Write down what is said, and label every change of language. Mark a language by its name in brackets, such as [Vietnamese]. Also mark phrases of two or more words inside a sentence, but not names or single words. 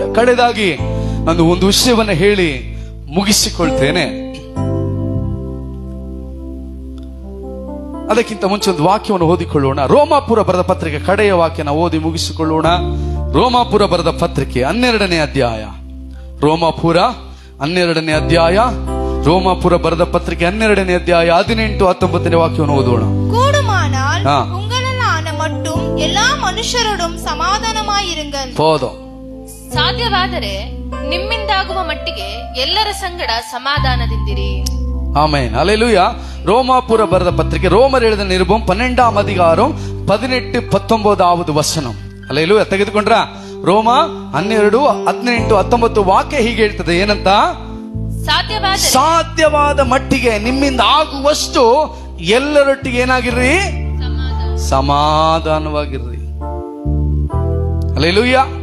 [Kannada] ಕಡೆದಾಗಿ ನಾನು ಒಂದು ವಿಷಯವನ್ನ ಹೇಳಿ ಮುಗಿಸಿಕೊಳ್ತೇನೆ. ಅದಕ್ಕಿಂತ ಮುಂಚೆ ಒಂದು ವಾಕ್ಯವನ್ನು ಓದಿಕೊಳ್ಳೋಣ. ರೋಮಾಪುರ ಬರೆದ ಪತ್ರಿಕೆ ಕಡೆಯ ವಾಕ್ಯನ ಓದಿ ಮುಗಿಸಿಕೊಳ್ಳೋಣ. ರೋಮಾಪುರ ಬರೆದ ಪತ್ರಿಕೆ 12ನೇ ಅಧ್ಯಾಯ. ರೋಮಾಪುರ 12ನೇ ಅಧ್ಯಾಯ. ರೋಮಾಪುರ ಬರೆದ ಪತ್ರಿಕೆ 12ನೇ ಅಧ್ಯಾಯ 18-19ನೇ ವಾಕ್ಯವನ್ನು ಓದೋಣ. [Tamil] கூடுமானால் உங்களான மட்டும் எல்லா மனுஷரோடும் சமாதானமாயிருங்கள். போதும். [Kannada] ಸಾಧ್ಯವಾದರೆ ನಿಮ್ಮಿಂದಾಗುವ ಮಟ್ಟಿಗೆ ಎಲ್ಲರ ಸಂಗಡ ಸಮಾಧಾನದಿಂದಿರಿ. ಆಮೆನ್. ಹಲ್ಲೆಲೂಯಾ. ರೋಮಾಪುರ ಬರೆದ ಪತ್ರಿಕೆ [Tamil] ரோமர் எழுதின நிருபம் 12ஆம் அதிகாரம் 18-19வது வசனம். [Kannada] ಹಲ್ಲೆಲೂಯಾ. ತೆಗೆದುಕೊಂಡ್ರ? ರೋಮ 12-18-19 ವಾಕ್ಯ ಹೀಗೆ ಹೇಳ್ತದೆ. ಏನಂತ? ಸಾಧ್ಯವಾದ ಮಟ್ಟಿಗೆ ನಿಮ್ಮಿಂದ ಆಗುವಷ್ಟು ಎಲ್ಲರೊಟ್ಟಿಗೆ ಏನಾಗಿರ್ರಿ? ಸಮಾಧಾನವಾಗಿರ್ರಿ. ಹಲ್ಲೆಲೂಯಾ.